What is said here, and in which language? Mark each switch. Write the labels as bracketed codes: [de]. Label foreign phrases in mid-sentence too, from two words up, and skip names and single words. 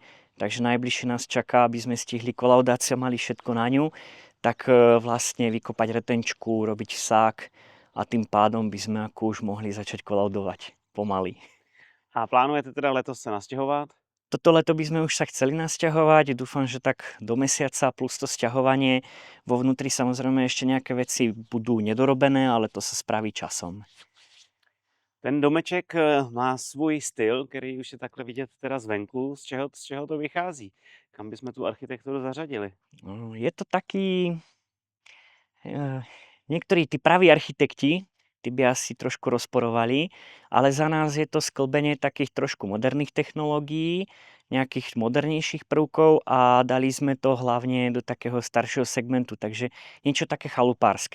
[sk] Takže najbližšie nás čaká, aby sme stihli kolaudáciu, mali všetko na ňu, tak vlastne vykopať retenčku, robiť vsák a tým pádom by sme ako už mohli začať kolaudovať pomaly. [cs] A plánujete teda letos se nastěhovat? [sk] Toto leto by sme už sa chceli nasťahovať, dúfam, že tak do mesiaca plus to sťahovanie. Vo vnútri samozrejme ešte nejaké veci budú nedorobené, ale to sa spraví časom. [cs] Ten domeček má svůj styl, který už je takhle vidět teda zvenku. Z čeho to vychází? Kam bychom tu architekturu zařadili? [sk] Je to taký... Niektorí tí praví architekti, tí by asi trošku rozporovali, ale za nás je to sklbenie takých trošku moderných technológií, nejakých modernejších prvkov a dali sme to hlavne do takého staršieho segmentu, takže niečo také chalupárske.